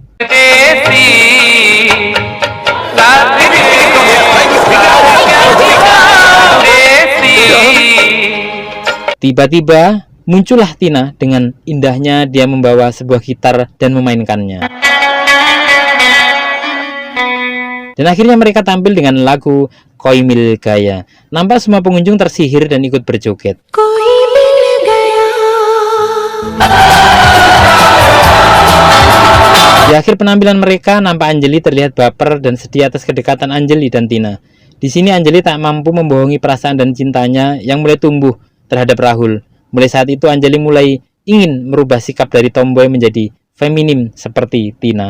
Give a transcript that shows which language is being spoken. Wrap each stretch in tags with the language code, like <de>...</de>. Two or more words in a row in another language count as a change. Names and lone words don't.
<id>Tiba-tiba muncullah Tina dengan indahnya dia membawa sebuah gitar dan memainkannya. Dan akhirnya mereka tampil dengan lagu Koi Mil Gaya. Nampak semua pengunjung tersihir dan ikut berjoget.</id> <hi>कोई मिल गया</hi> <id>Di akhir penampilan mereka, nampak Anjali terlihat baper dan sedih atas kedekatan Anjali dan Tina. Di sini Anjali tak mampu membohongi perasaan dan cintanya yang mulai tumbuh terhadap Rahul. Mulai saat itu Anjali mulai ingin merubah sikap dari tomboy menjadi feminim seperti Tina.</id>